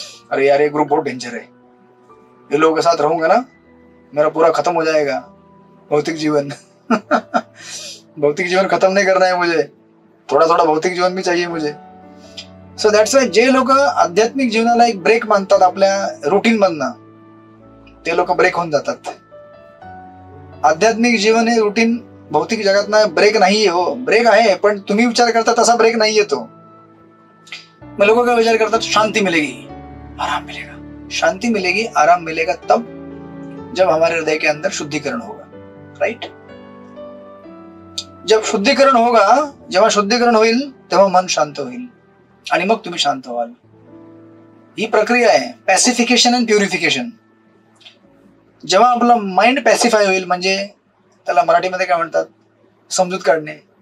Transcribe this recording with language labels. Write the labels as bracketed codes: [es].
[hi] अरे यार ये ग्रुप बहुत डेंजर है, ये लोगों के साथ रहूंगा ना मेरा पूरा खत्म हो जाएगा भौतिक जीवन. भौतिक जीवन खत्म नहीं करना है मुझे, थोड़ा थोड़ा भौतिक जीवन भी चाहिए मुझे. [mr] सो दॅट्स वाय जे लोक आध्यात्मिक जीवनाला एक ब्रेक मानतात आपल्या रुटीन मधनं, ते लोक ब्रेक होऊन जातात. आध्यात्मिक जीवन हे रुटीन भौतिक जगातनं ब्रेक नाहीये. हो ब्रेक आहे, पण तुम्ही विचार करता तसा ब्रेक नाहीये तो. मग लोक काय विचार करतात, [hi] शांति मिलेगी, आराम मिलेगा. शांति मिलेगी, आराम मिलेगा तब जब हमारे हृदय के अंदर शुद्धिकरण होगा. [en] Right? [hi] जब शुद्धिकरण होगा, [mr] जेव्हा शुद्धिकरण होईल तेव्हा मन शांत होईल आणि मग तुम्ही शांत व्हाल. ही प्रक्रिया आहे, पॅसिफिकेशन अँड प्युरिफिकेशन. जेव्हा आपला माइंड पॅसिफाय होईल, म्हणजे त्याला मराठीमध्ये काय म्हणतात, समजूत काढणे.